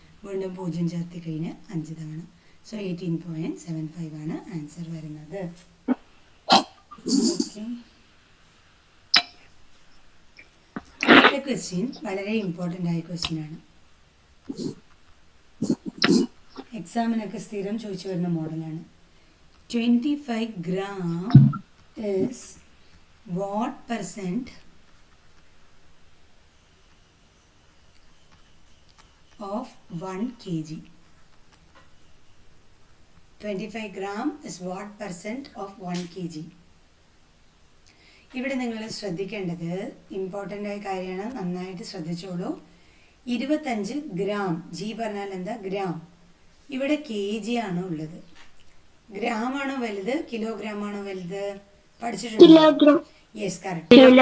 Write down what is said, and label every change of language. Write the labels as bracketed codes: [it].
[ml] വീണ്ടും 0 ചേർത്തി കഴിഞ്ഞാൽ 5 തവണ. സോ 18.75 ആണ് ആൻസർ വരുന്നത്. ഓക്കെ. അടുത്ത ക്വസ്റ്റ്യൻ വളരെ ഇമ്പോർട്ടൻ്റ് ആയ ക്വസ്റ്റ്യൻ ആണ്. എക്സാമിനൊക്കെ സ്ഥിരം ചോദിച്ചു വരുന്ന മോഡലാണ്. [en] 25 gram is what percent of 1 kg? 25 gram is what percent of 1 kg? [ml] ഇവിടെ നിങ്ങൾ ശ്രദ്ധിക്കേണ്ടത് ഇമ്പോർട്ടൻ്റ് ആയ കാര്യമാണ്, നന്നായിട്ട് ശ്രദ്ധിച്ചോളൂ. 25 ഗ്രാം, ജി പറഞ്ഞാൽ എന്താ? ഗ്രാം. ഇവിടെ കെ ജി ആണ് ഉള്ളത്. ഗ്രാം ആണോ വലുത്, കിലോഗ്രാം ആണോ വലുത്? പഠിച്ചിട്ടുണ്ടോ? Yes, correct.